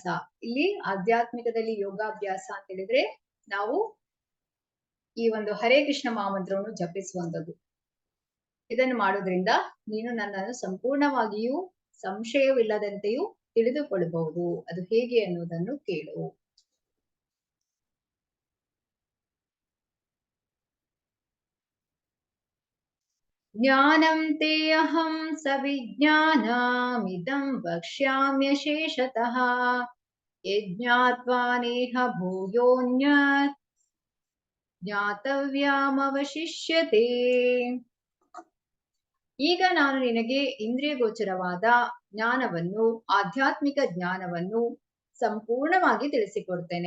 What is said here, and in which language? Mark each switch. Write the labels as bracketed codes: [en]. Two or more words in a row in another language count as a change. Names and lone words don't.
[kn] ಇಲ್ಲಿ ಆಧ್ಯಾತ್ಮಿಕದಲ್ಲಿ ಯೋಗಾಭ್ಯಾಸ ಅಂತ ಹೇಳಿದ್ರೆ ನಾವು ಈ ಒಂದು ಹರೇ ಕೃಷ್ಣ ಮಹಾಮಂತ್ರವನ್ನು ಜಪಿಸುವಂಥದ್ದು. ಇದನ್ನು ಮಾಡೋದ್ರಿಂದ ನೀನು ನನ್ನನ್ನು ಸಂಪೂರ್ಣವಾಗಿಯೂ ಸಂಶಯವಿಲ್ಲದಂತೆಯೂ ತಿಳಿದುಕೊಳ್ಳಬಹುದು. ಅದು ಹೇಗೆ ಅನ್ನುವುದನ್ನು ಕೇಳು. [sa] ಜ್ಞಾನಂ ತೇ ಅಹಂ ಸವಿಜ್ಞಾನಮಿದಂ ವಕ್ಷ್ಯಾಮ್ಯಶೇಷತಃ ಯಜ್ಞಾತ್ವಾ ನೇಹ ಭೂಯೋನ್ಯತ್ ಜ್ಞಾತವ್ಯಾಮವಶಿಷ್ಯತೆ. [kn] ಈಗ ನಾನು ನಿನಗೆ ಇಂದ್ರಿಯ ಗೋಚರವಾದ ಜ್ಞಾನವನ್ನು, ಆಧ್ಯಾತ್ಮಿಕ ಜ್ಞಾನವನ್ನು ಸಂಪೂರ್ಣವಾಗಿ ತಿಳಿಸಿಕೊಡ್ತೇನೆ.